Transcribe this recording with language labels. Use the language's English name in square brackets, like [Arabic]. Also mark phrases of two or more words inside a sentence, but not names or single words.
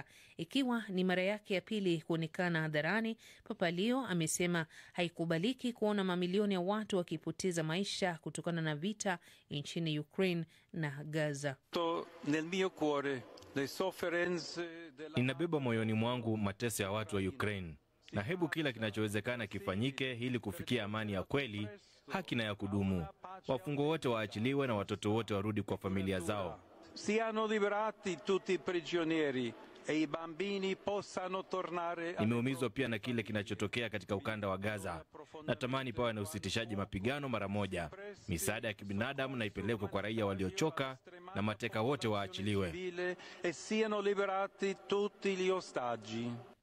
[Swahili] Ikiwa ni mara yake ya pili kuonekana hadharani, Papa Leo amesema haikubaliki kuona mamilioni ya watu wakipoteza maisha kutokana na vita nchini Ukraine na Gaza. Ninabeba moyoni mwangu mateso ya watu wa Ukraine, na hebu kila kinachowezekana kifanyike ili kufikia amani ya kweli, haki na ya kudumu. Wafungwa wote waachiliwe na watoto wote warudi kwa familia zao. [Italian] Siano liberati tutti i prigionieri e i bambini possano tornare. [Swahili] Nimeumizwa pia na kile kinachotokea katika ukanda wa Gaza. Natamani pawe na usitishaji mapigano mara moja. Misaada ya kibinadamu na ipelekwe kwa raia waliochoka na mateka wote waachiliwe. [Italian] E siano liberati tutti gli ostaggi.